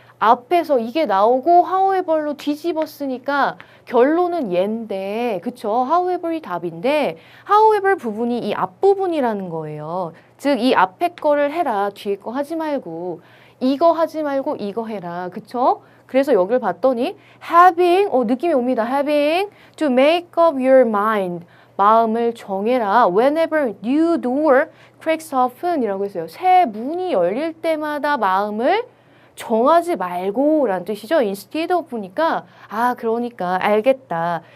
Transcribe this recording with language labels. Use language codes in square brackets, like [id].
[ko] 앞에서 이게 나오고 however로 뒤집었으니까 결론은 얘인데 그쵸? however이 답인데 however 부분이 이 앞부분이라는 거예요. 즉 이 앞에 거를 해라. 뒤에 거 하지 말고 이거 하지 말고 이거 해라. 그쵸? 그래서 여기를 봤더니 having 느낌이 옵니다. [en] having to make up your mind [ko] 마음을 정해라. [en] Whenever new door cracks open [ko] 이라고 했어요. 새 문이 열릴 때마다 마음을 정하지 말고 라는 뜻이죠. instead of니까 그러니까 알겠다.